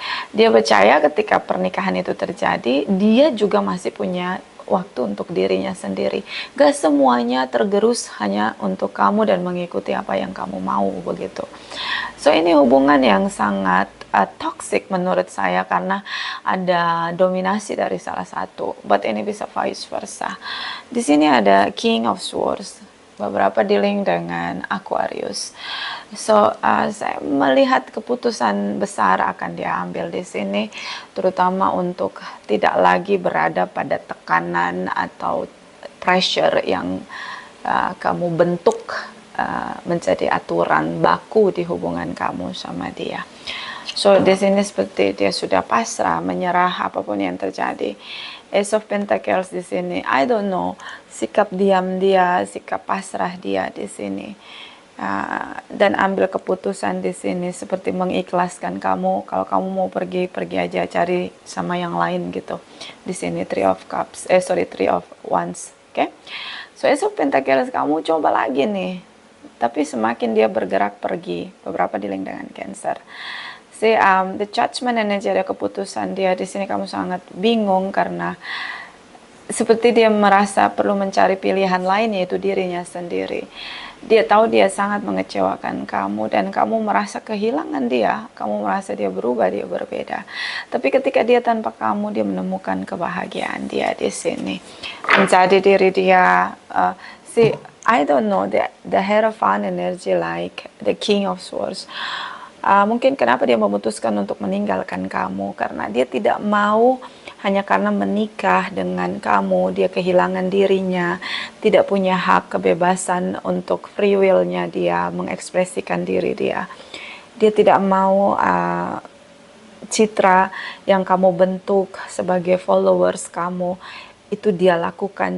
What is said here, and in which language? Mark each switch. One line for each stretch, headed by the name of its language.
Indonesian: Dia percaya ketika pernikahan itu terjadi, dia juga masih punya waktu untuk dirinya sendiri. Gak semuanya tergerus hanya untuk kamu dan mengikuti apa yang kamu mau begitu. So, ini hubungan yang sangat toxic menurut saya, karena ada dominasi dari salah satu. But ini bisa vice versa. Di sini ada King of Swords. Beberapa
English: dealing
Indonesian: dengan Aquarius. So, saya melihat keputusan besar akan diambil di sini, terutama untuk tidak lagi berada pada tekanan atau
English: pressure
Indonesian: yang kamu bentuk menjadi aturan baku di hubungan kamu sama dia. So, di sini seperti dia sudah pasrah, menyerah apapun yang terjadi. Ace of Pentacles di sini,
English: I don't know,
Indonesian: sikap diam dia, sikap pasrah dia di sini. dan ambil keputusan di sini seperti mengikhlaskan kamu. Kalau kamu mau pergi, pergi aja, cari sama yang lain gitu. Di sini Three of Cups, Three of Wands. Oke. So Ace of Pentacles kamu coba lagi nih. Tapi semakin dia bergerak pergi, beberapa
English: dealing
Indonesian: dengan Cancer.
English: The judgment energy,
Indonesian: ada keputusan dia di sini. Kamu sangat bingung karena seperti dia merasa perlu mencari pilihan lain, yaitu dirinya sendiri. Dia tahu dia sangat mengecewakan kamu dan kamu merasa kehilangan dia. Kamu merasa dia berubah, dia berbeda. Tapi ketika dia tanpa kamu, dia menemukan kebahagiaan dia di sini. Menjadi diri dia.
English: I don't know, the Hierophant energy like the King of Swords.
Indonesian: Mungkin kenapa dia memutuskan untuk meninggalkan kamu, karena dia tidak mau hanya karena menikah dengan kamu, dia kehilangan dirinya, tidak punya hak kebebasan untuk
English: free will-
Indonesian: nya dia, mengekspresikan diri dia. Dia tidak mau citra yang kamu bentuk sebagai followers kamu, itu dia lakukan.